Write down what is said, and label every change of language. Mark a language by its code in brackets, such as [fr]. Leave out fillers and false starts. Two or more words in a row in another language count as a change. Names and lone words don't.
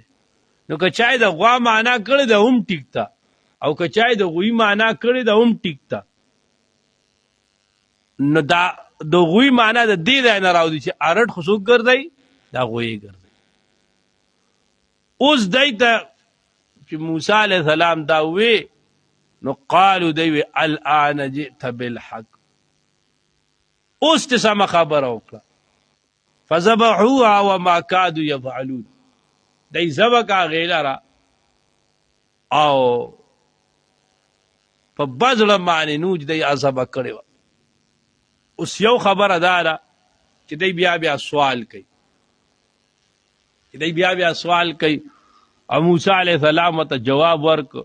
[ps] نو که چای د غوا معنا کړی ده هم ټیک ته او که چای د غوی معنا کړی ده هم ټیک ته. نو دا د غوی معنا د دې ځای نه راوځي چې ارټ خو څوک ګرځئ دا غویې ګرځئ. اوس دی ته چې موسی [ar] علیه السلام [ps] دا وی نو قالو دی وی [ar] الان جئت بالحق، [ps] اوس چې سمه خبره وکړه. [ar] فذبحوها وما كادوا يفعلون [ps] دی ذبح کا هغې لره او په بد زړه باندې نوج دی ذبح کړې وه. اوس یو خبره دا ده چې دی بیا سوال کوي، دی بیا سوال کوي او موسی [ar] علیه السلام [ps] ورته جواب ورکړ.